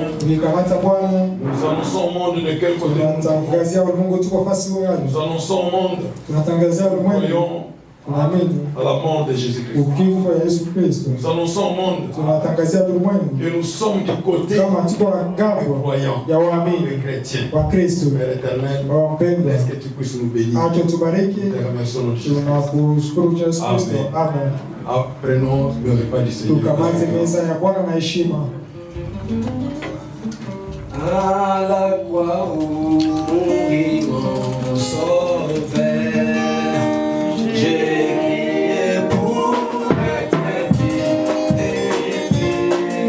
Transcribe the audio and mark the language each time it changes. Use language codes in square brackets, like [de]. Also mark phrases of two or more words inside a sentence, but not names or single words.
[sw] tulikamata Bwana, [fr] Nous annonçons au monde de quel côté nous [sw] tunatangazia ulimwengu tuko fasi gani, [fr] Nous annonçons au monde, [sw] tunatangazia ulimwengu [fr] croyons [sw] tunaamini [fr] à la mort de Jésus-Christ. [sw] ukifo ya Yesu Kristo, [fr] Nous annonçons au monde [sw] tunatangazia ulimwengu [fr] que nous sommes du côté [sw] kama tuko na [fr] des [sw] ngambo [fr] croyants, [sw] ya waamini [fr] des chrétiens. [sw] wa Kristo. [fr] Père éternel, [sw] Baba mpendwa, [fr] est-ce que tu puisses nous bénir? [sw] acha tubariki, [fr] Te remercions notre Jésus. [sw] tunakushukuru Yesu Kristo. [fr] Amen. [sw] Amen. [fr] Prenons le repas du Seigneur. [sw] Tukamate meza ya Bwana na heshima. [fr] À la croix où mourit mon sauveur, j'ai crié pour être délivré.